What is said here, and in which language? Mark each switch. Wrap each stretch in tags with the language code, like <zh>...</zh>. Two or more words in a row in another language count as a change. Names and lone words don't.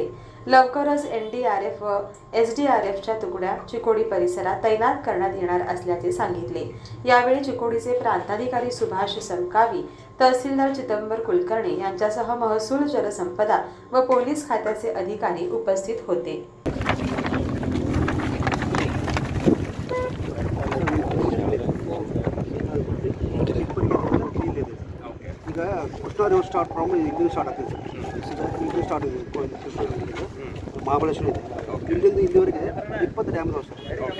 <mr>लवकरच NDRF व SDRFच्या तुकड्या चिकोडी परिसरात तैनात करण्यात येणार असल्याचे सांगितले। यावेळी चिकोडीचे प्रांताधिकारी सुभाष संकावी, तहसीलदार चिदंबर कुलकर्णी यांच्यासह महसूल, जलसंपदा व पोलीस खात्याचे अधिकारी उपस्थित होते।</mr> <en>start from</en> <kn>ಇಲ್ಲಿ ಸ್ಟಾರ್ಟ್ ಆಗ್ತದೆ ಇಲ್ಲಿ ಸ್ಟಾರ್ಟ್ ಇದೆ ಮಹಾಬಲೇಶ್ವರ ಇದೆ ಇಲ್ಲಿಂದ ಇಲ್ಲಿವರೆಗೆ 20 ಡ್ಯಾಮ್ ಇದಾವೆ ಸರ್।</kn>